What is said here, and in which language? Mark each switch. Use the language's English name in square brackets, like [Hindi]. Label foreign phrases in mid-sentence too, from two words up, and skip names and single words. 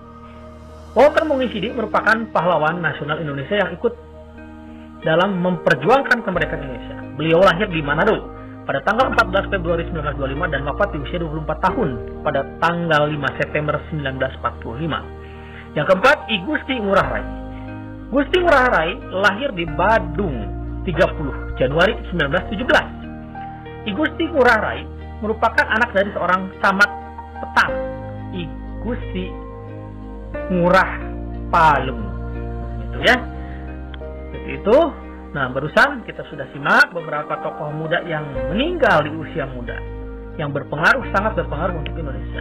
[Indonesian] Walter Mongisidi merupakan pahlawan nasional Indonesia yang ikut dalam memperjuangkan kemerdekaan Indonesia. Beliau lahir di Manado pada tanggal 14 Februari 1925 dan wafat di usia 24 tahun pada tanggal 5 September 1945. Yang keempat, I Gusti Ngurah Rai. Gusti Ngurah Rai lahir di Badung 30 Januari 1917. I Gusti Ngurah Rai merupakan anak dari seorang camat petang, I Gusti Ngurah Palem. Itu ya. Seperti itu. Nah, barusan kita sudah simak beberapa tokoh muda yang meninggal di usia muda, yang berpengaruh, sangat berpengaruh untuk Indonesia.